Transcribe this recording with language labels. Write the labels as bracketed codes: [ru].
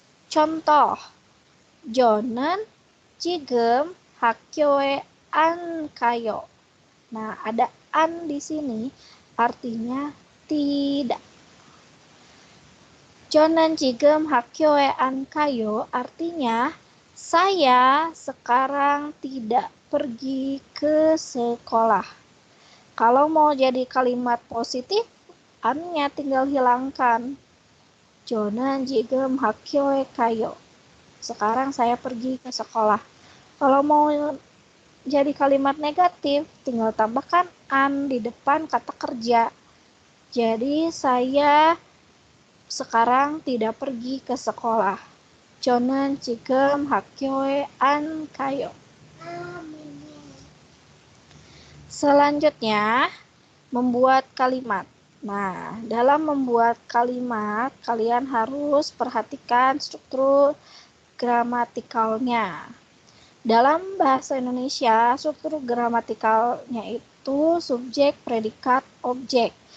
[ko] Contoh, 저는 지금 학교에 안 가요. [id] Nah, ada an di sini artinya tidak. [ko] 저는 지금 학교에 안 가요 artinya [id] Saya sekarang tidak pergi ke sekolah. Kalau mau jadi kalimat positif, annya tinggal hilangkan. [ko] 저는 지금 학교에 가요. [id] Sekarang saya pergi ke sekolah. Kalau mau jadi kalimat negatif, tinggal tambahkan an di depan kata kerja. Jadi saya sekarang tidak pergi ke sekolah. [ko] 저는 지금 학교에 안 가요. [id] Selanjutnya, membuat kalimat. Nah, dalam membuat kalimat, kalian harus perhatikan struktur gramatikalnya. Dalam bahasa Indonesia, struktur gramatikalnya itu subjek, predikat, objek.